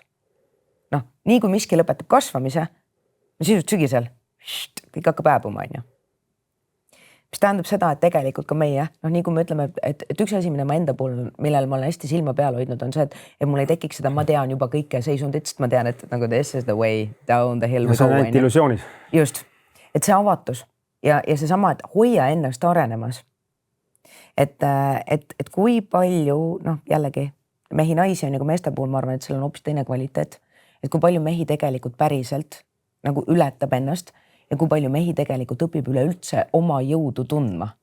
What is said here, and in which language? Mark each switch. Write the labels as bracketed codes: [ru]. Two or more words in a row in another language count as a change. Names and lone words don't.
[et] Nii kui miski lõpetab kasvamise, sisust sügisel, kõik hakkab hääbuma, on ju. Mis tähendab seda, et tegelikult ka meie, nii kui me ütleme, et üks asi, mille ma enda puhul, millel ma olen hästi silma peal hoidnud, on see, et mul ei tekiks seda, ma tean juba kõike seisundit, sest ma tean, et nagu [en] this is the way down the hill. [et] See on ainult illusioonis. Just, et see avatus ja see sama, et hoia ennast arenemas. Et kui palju, jällegi mehi naisi on nagu meeste puhul, ma arvan, et seal on hoopis teine kvaliteet, et kui palju mehi tegelikult päriselt nagu ületab ennast ja kui palju mehi tegelikult õpib üleüldse oma jõudu tundma.